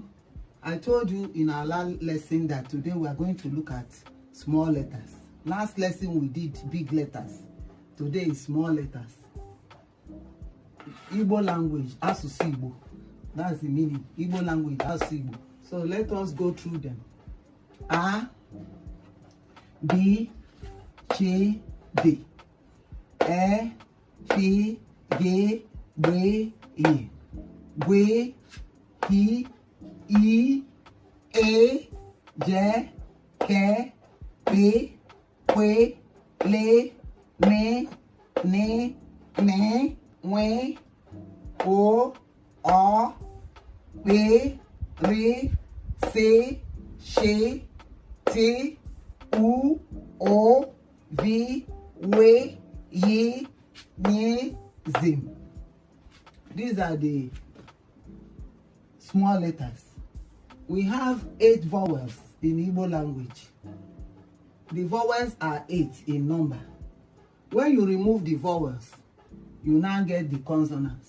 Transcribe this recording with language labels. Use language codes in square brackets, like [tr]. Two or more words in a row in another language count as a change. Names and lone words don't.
[en] I told you in our last lesson that today we are going to look at small letters. Last lesson we did big letters. Today is small letters. Igbo language, [ig] Asusu Igbo. [en] That's the meaning. Igbo language, [ig] Asusu Igbo. [en] So let us go through them. A, B, C, D. E, F, G, B, E. G, H, I, A, J, K, P, Q, L, M, N, N, W, O, P, R, C, Sh, T, U, O, V, W, Y, N, Z. These are the small letters. We have 8 vowels in Igbo language. The vowels are 8 in number. When you remove the vowels, you now get the consonants.